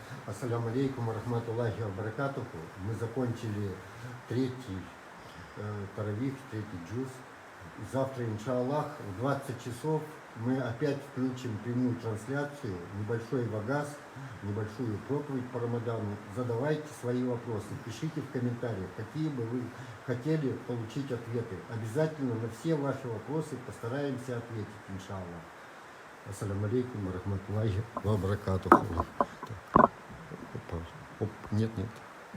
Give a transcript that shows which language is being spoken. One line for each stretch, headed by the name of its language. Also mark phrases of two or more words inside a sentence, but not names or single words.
Arabic: السلام عليكم رحمة الله وبركاته.
Russian: Мы закончили третий таравих, третий джуз. Завтра, иншаллах, в 20 часов мы опять включим прямую трансляцию, небольшой вагаз, небольшую проповедь по Рамадану. Задавайте свои вопросы, пишите в комментариях, какие бы вы хотели получить ответы. Обязательно на все ваши вопросы постараемся ответить, иншаллах.
Arabic: السلام عليكم رحمة الله وبركاته.
Russian: Оп, нет.